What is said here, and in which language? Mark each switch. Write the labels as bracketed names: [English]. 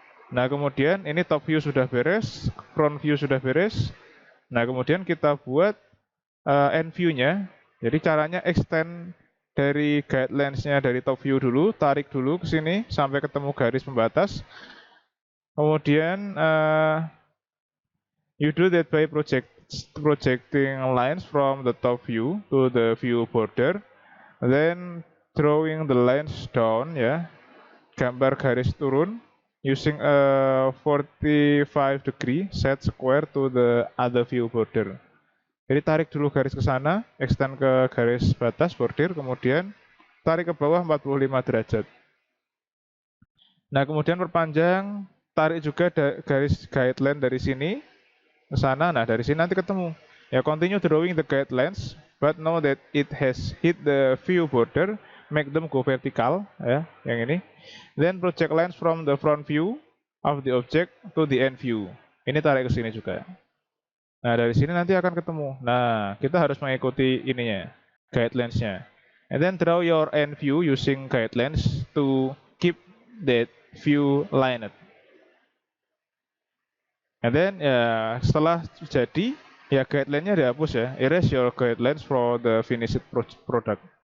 [Indonesian] Nah, kemudian ini top view sudah beres, front view sudah beres. Nah, kemudian kita buat end view-nya. Jadi caranya extend dari guidelines-nya dari top view dulu, tarik dulu ke sini sampai ketemu garis pembatas. Kemudian [English] you do that by projecting lines from the top view to the view border, then drawing the lines down, [Indonesian] gambar garis turun [English] using a 45 degree set square to the other view border. [Indonesian] Jadi tarik dulu garis ke sana, extend ke garis batas border, kemudian tarik ke bawah 45 derajat. Nah, kemudian perpanjang, tarik juga garis guideline dari sini ke sana. Nah, dari sini nanti ketemu. [English] Continue drawing the guidelines, but know that it has hit the view border, make them go vertical, [Indonesian] yang ini. [English] Then project lines from the front view of the object to the end view. [Indonesian] Ini tarik ke sini juga. Nah, dari sini nanti akan ketemu. Nah, kita harus mengikuti ininya, guidelines-nya. [English] And then draw your end view using guidelines to keep that view lined. And then [Indonesian] ya setelah jadi ya guideline-nya dihapus ya. [English] Erase your guidelines for the finished product.